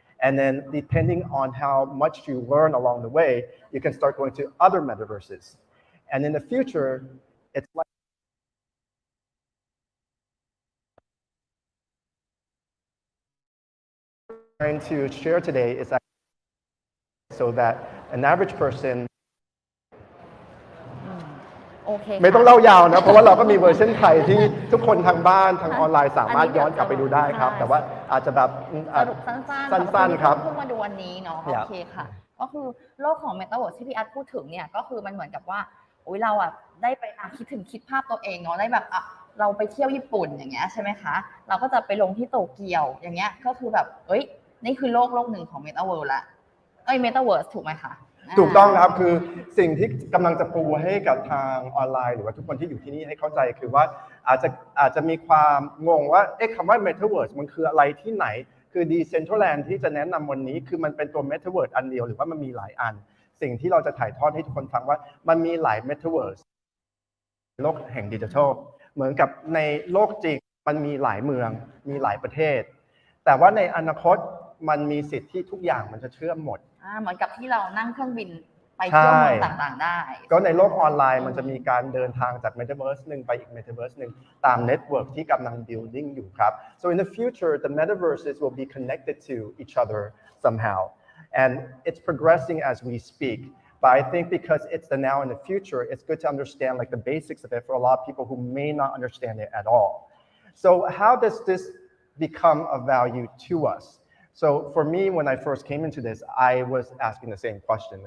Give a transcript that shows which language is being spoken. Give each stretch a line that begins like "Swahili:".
English: And then depending on how much you learn along the way, you can start going to other metaverses. And in the future, it's like trying to share today is so that an average person
Thai: โอเค ไม่ต้องเล่ายาวนะเพราะว่าเราก็มีเวอร์ชันไทยที่ทุกคนทางบ้านทางออนไลน์สามารถย้อนกลับไปดูได้ครับแต่ว่าอาจจะแบบ สรุปสั้นๆ ครับ เพิ่งมาดูวันนี้เนาะโอเคค่ะก็คือโลกของ Metaverse ที่พี่อาร์ตพูดถึงเนี่ยก็คือมันเหมือนกับว่าเราอ่ะได้ไปคิดภาพตัวเองเนาะได้แบบเราไปเที่ยวญี่ปุ่นอย่างเงี้ยใช่ไหมคะเราก็จะไปลงที่โตเกียวอย่างเงี้ยก็คือแบบนี่คือโลกหนึ่งของ Metaworld ละMetaverse ถูกไหมคะ ถูกต้องครับคือสิ่งที่กำลังจะปูให้กับทางออนไลน์หรือว่าทุกคนที่อยู่ที่นี่ให้เข้าใจคือว่าอาจจะมีความงงว่าคำว่า Metaverse มันคืออะไรที่ไหนคือ Decentraland ที่จะแนะนำวันนี้คือมันเป็นตัว Metaverse อันเดียวหรือว่ามันมีหลายอันสิ่งที่เราจะถ่ายทอดให้ทุกคนฟังว่ามันมีหลาย Metaverse โลกแห่งดิจิทัลเหมือนกับในโลกจริงมันมีหลายเมืองมีหลายประเทศแต่ว่าในอนาคตมันมีสิทธิ์ที่ทุกอย่างมันจะเชื่อมหมด เหมือนกับที่เรานั่งเครื่องบินไปเที่ยวเมืองต่างๆได้ ก็ในโลกออนไลน์มันจะมีการเดินทางจาก Metaverse หนึ่งไปอีก Metaverse หนึ่งตาม network ที่กำลัง building อยู่ครับ
English: so in the future the metaverses will be connected to each other somehow and it's progressing as we speak but I think because it's the now and the future it's good to understand like the basics of it for a lot of people who may not understand it at all so how does this become of value to us So for me, when I first came into this, I was asking the same question.